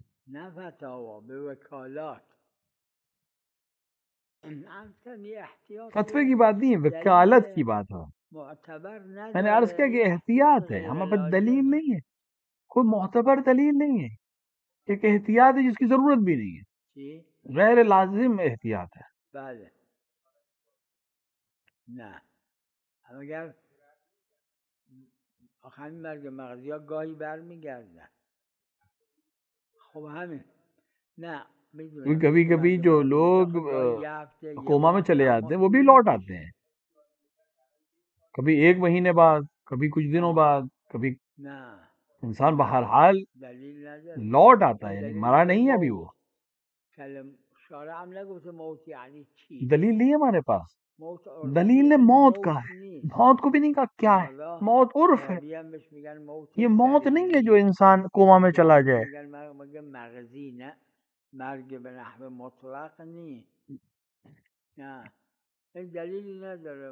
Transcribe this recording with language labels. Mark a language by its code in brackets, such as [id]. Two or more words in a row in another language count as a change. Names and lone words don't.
[fa] نه فتاوا، به وکالات. [ur] یہ احتیاط فتوے کی بات نہیں ہے، وکالت کی بات ہے. معتبر میں نے عرض کیا کہ احتیاط ہے، ہمارے پاس دلیل نہیں ہے، کوئی معتبر دلیل نہیں ہے. ایک احتیاط ہے جس کی ضرورت بھی نہیں ہے، غیر لازم احتیاط ہے. [fa] بله نه اگر آخرین مرگ مغزی ها گاهی برمیگردن. خب همین نه میدونم [ur] کبھی کبھی جو لوگ کوما میں چلے جاتے ہیں وہ بھی لوٹ آتے ہیں، کبھی 1 مہینے بعد، کبھی کچھ دنوں بعد، کبھی [fa] نه [ur] انسان بہرحال [fa] دلیل نداره. [ur] لوٹ آتا ہے، یعنی مرا نہیں ہے ابھی وہ. [fa] شارع هم نگفته موت یعنی چی. [ur] دلیل نہیں ہے ہمارے پاس. موت دلیل نے موت کہا ہے، موت کو بھی نہیں کہا کیا ہے. موت عرف ہے، [fa] عربی هم بهش میگن موت [ur] یہ موت نہیں ہے جو ضریری. انسان کوما میں چلا جائے. [fa] میگن مغزی، نه مرگ به نحو مطلق نی. نه این دلیلی نداره.